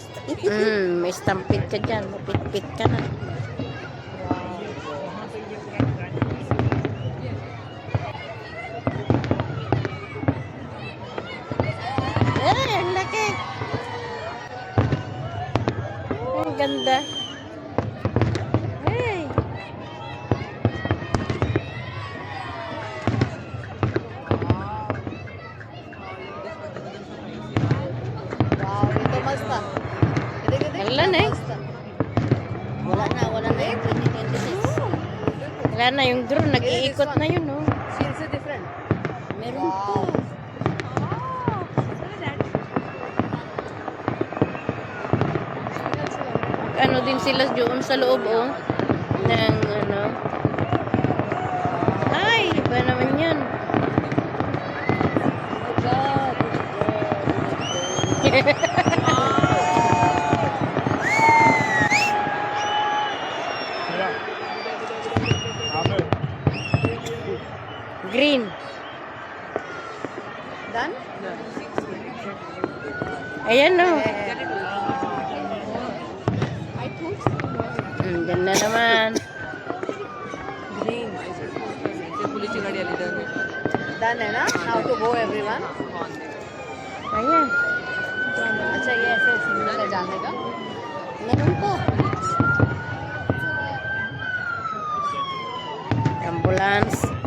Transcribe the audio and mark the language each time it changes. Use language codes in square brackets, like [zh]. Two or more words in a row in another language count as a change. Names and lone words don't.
[tl] May stampede ka dyan. Mapit-pit ka na. Ang laki. Ang ganda. Hey. [hi] वाओ ये तो मस्त था ये देख [tl] Wala na eh. Wala na 2026. Wala na yung drone. Nag-iikot na yun, oh. [hi] सीन से डिफरेंट [tl] Meron pa. Ano din sila doon sa loob, oh. Ng ano. Ay, iba naman yan. Green. [en] डन [tl] Ayan, no. [en] I thought [tl] Diyan na naman. [en] green done [hi] है ना [en] now to go everyone [tl] Ayan. [hi] अच्छा ये ऐसे सिग्नल है जाने का [tl] Meron pa. Ambulance.